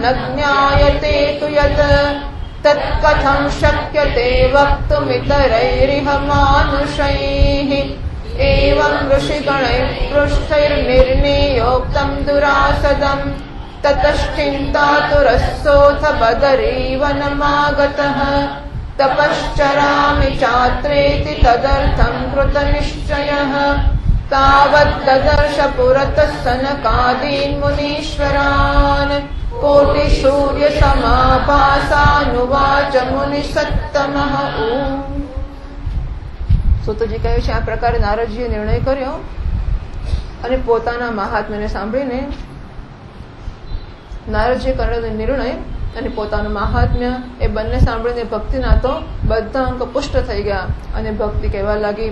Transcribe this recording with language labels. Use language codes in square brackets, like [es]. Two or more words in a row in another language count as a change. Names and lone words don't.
[sa] ज्ञायते तु यत् तत्कथं शक्यते वक्तुमितरैरिह मानुषैः एवं ऋषिगणैः पृष्ठैर्निर्णयोक्तं दुरासदम् ततश्चिन्तातुरस्सोऽथ बदरीवनमागतः तपश्चरामि चात्रेति तदर्थं कृतनिश्चयः तावद्ददर्श पुरतः सनकादीन् मुनीश्वरान् कोटिसूर्यसमाभासानुवाच मुनिसत्तमः [gu] સુતજી કહે છે આ પ્રકારે નારદજીએ નિર્ણય કર્યો અને પોતાના મહાત્મ્યને સાંભળીને નારદજીએ કરેલો નિર્ણય અને પોતાનું મહાત્મ્ય એ બંને સાંભળીને ભક્તિના તો બધા અંક પુષ્ટ થઈ ગયા અને ભક્તિ કહેવા લાગી.